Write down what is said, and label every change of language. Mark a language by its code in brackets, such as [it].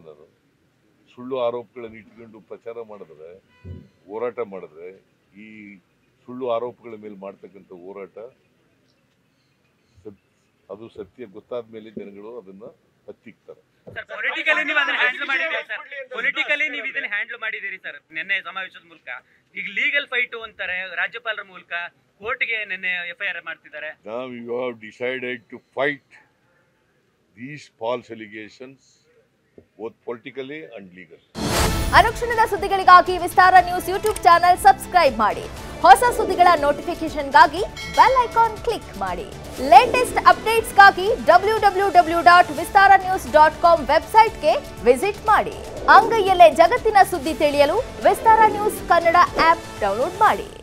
[kn] ನಾನು ಸುಳ್ಳು ಆರೋಪಗಳನ್ನು ಇಟ್ಕೊಂಡು ಪ್ರಚಾರ ಮಾಡಿದ್ರೆ, ಹೋರಾಟ ಮಾಡಿದ್ರೆ, ಈ ಸುಳ್ಳು ಆರೋಪಗಳ ಮೇಲೆ ಮಾಡ್ತಕ್ಕಂಥ ಹೋರಾಟ ಅದು ಸತ್ಯ ಗೊತ್ತಾದ ಮೇಲೆ ಜನಗಳು ಅದನ್ನ ಹತ್ತಿಕ್ತಾರೆ. ಪೊಲಿಟಿಕಲಿ ನೀವು ಅದನ್ನ ಹ್ಯಾಂಡಲ್ ಮಾಡಿದ್ದೀರಿ ಸರ್. ಪೊಲಿಟಿಕಲಿ ನೀವು ಇದನ್ನ ಹ್ಯಾಂಡಲ್ ಮಾಡಿದ್ದೀರಿ ಸರ್ ನಿನ್ನೆ ಸಮಾವೇಶದ ಮೂಲಕ. ಈಗ ಲೀಗಲ್ ಫೈಟ್ ಅಂತಾರೆ ರಾಜ್ಯಪಾಲರ ಮೂಲಕ, ಕೋರ್ಟ್ಗೆ ನಿನ್ನೆ FIR ಮಾಡ್ತಿದ್ದಾರೆ. [en] Now you have decided to fight these false allegations both politically and legally. [kn] ಅನುಕ್ಷಣದ ಸುದ್ದಿಗಳಿಗಾಗಿ ವಿಸ್ತಾರ ನ್ಯೂಸ್ ಯೂಟ್ಯೂಬ್ ಚಾನೆಲ್ ಸಬ್ಸ್ಕ್ರೈಬ್ ಮಾಡಿ. ಹೊಸ ಸುದ್ದಿಗಳ ನೋಟಿಫಿಕೇಶನ್ಗಾಗಿ ಬೆಲ್ ಐಕಾನ್ ಕ್ಲಿಕ್ ಮಾಡಿ. ಲೇಟೆಸ್ಟ್ ಅಪ್ಡೇಟ್ಸ್ಗಾಗಿ www.vistaranews.com ವೆಬ್ಸೈಟ್ಗೆ ವಿಸಿಟ್ ಮಾಡಿ. ಅಂಗೈಯಲ್ಲೇ ಜಗತ್ತಿನ ಸುದ್ದಿ ತಿಳಿಯಲು ವಿಸ್ತಾರ ನ್ಯೂಸ್ ಕನ್ನಡ ಆಪ್ ಡೌನ್ಲೋಡ್ ಮಾಡಿ.